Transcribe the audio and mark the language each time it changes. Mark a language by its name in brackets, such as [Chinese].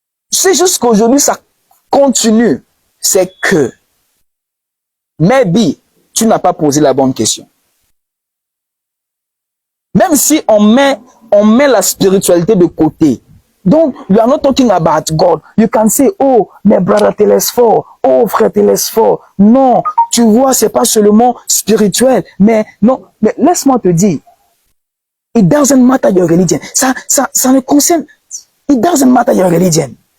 [French] C'est juste qu'aujourd'hui, ça continue. C'est que maybe, tu n'as pas posé la bonne question. Même si on met la spiritualité de côté. [English] Donc, we are not talking about God. You can say, oh, mais brother Télésphore, oh, frère Télésphore. [French] Non, tu vois, c'est pas seulement spirituel. Mais non, mais laisse-moi te dire. [English] It doesn't matter your religion. [French] Ça ne concerne, [English] it doesn't matter your religion.